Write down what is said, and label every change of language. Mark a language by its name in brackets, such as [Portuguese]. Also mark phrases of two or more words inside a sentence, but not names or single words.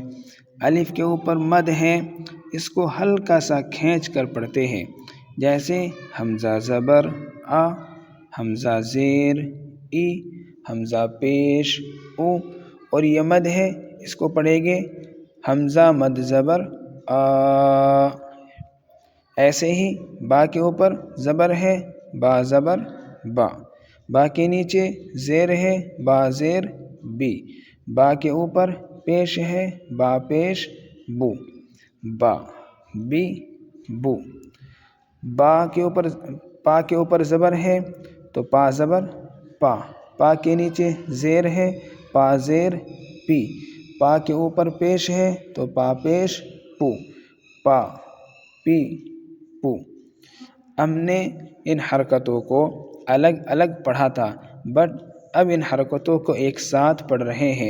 [Urdu] الف کے اوپر مد ہے، اس کو ہلکا سا کھینچ کر پڑھتے ہیں، جیسے حمزہ زبر آ، حمزہ زیر ای، حمزہ پیش او، اور یہ مد ہے، اس کو پڑھیں گے حمزہ مد زبر آ۔ ایسے ہی با کے اوپر زبر ہے، با زبر با۔ با کے نیچے زیر ہے، با زیر بی۔ با کے اوپر پیش ہے، با پیش بو، با بی بو۔ پا کے اوپر زبر ہے تو پا زبر پا۔ پا کے نیچے زیر ہے، پا زیر پی۔ پا کے اوپر پیش ہے تو پا پیش پو، پا پی پو۔ ہم نے ان حرکتوں کو الگ الگ پڑھا تھا، بٹ اب ان حرکتوں کو ایک ساتھ پڑھ رہے ہیں۔